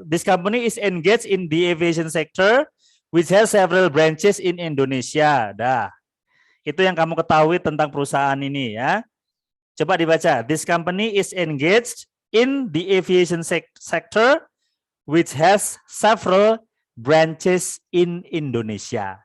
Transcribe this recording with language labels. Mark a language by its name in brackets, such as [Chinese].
[English] This company is engaged in the aviation sector which has several branches in Indonesia. [Indonesian] Dah. Itu yang kamu ketahui tentang perusahaan ini ya. Coba dibaca. [English] This company is engaged in the aviation sector which has several branches in Indonesia.